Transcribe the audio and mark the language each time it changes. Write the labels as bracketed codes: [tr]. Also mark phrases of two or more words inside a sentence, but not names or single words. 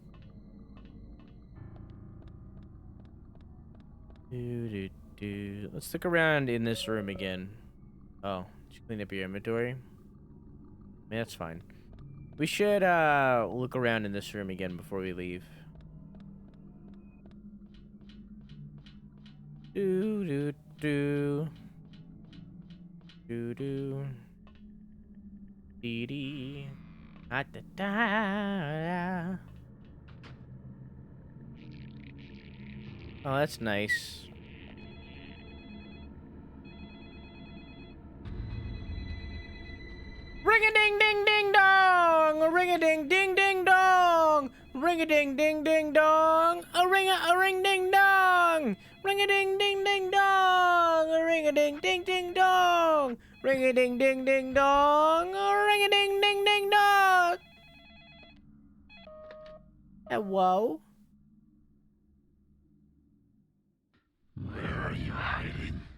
[en] Let's look around in this room again. Oh, did you clean up your inventory? Yeah, that's fine. We should look around in this room again before we leave. Do do do. Do do. Dee dee. Ah, da, da. Oh, that's nice. Ring a ding ding ding dong! Ring a ding ding ding dong! Ring a ding ding ding dong! A ring ding dong! Ring a ding ding ding dong! A ring a ding ding ding dong! Ring a ding ding ding dong! A ring a ding ding ding dong! Hello? Where are you hiding?